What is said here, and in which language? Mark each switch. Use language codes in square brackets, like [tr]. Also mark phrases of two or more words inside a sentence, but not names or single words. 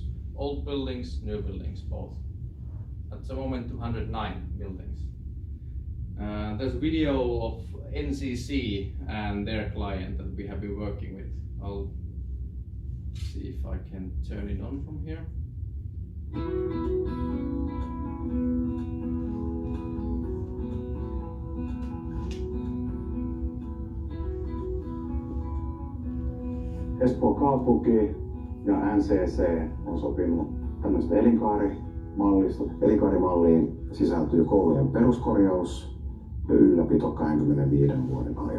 [en] Old buildings, new buildings, both. At the moment, 209 buildings. There's a video of NCC and their client that we have been working with. I'll see if I can turn it on from here. [fi] Espoon kaupunki ja NCC on sopinut tämmöistä elinkaarimalliin sisältyy koulujen peruskorjaus ja ylläpito 25 vuoden ajan.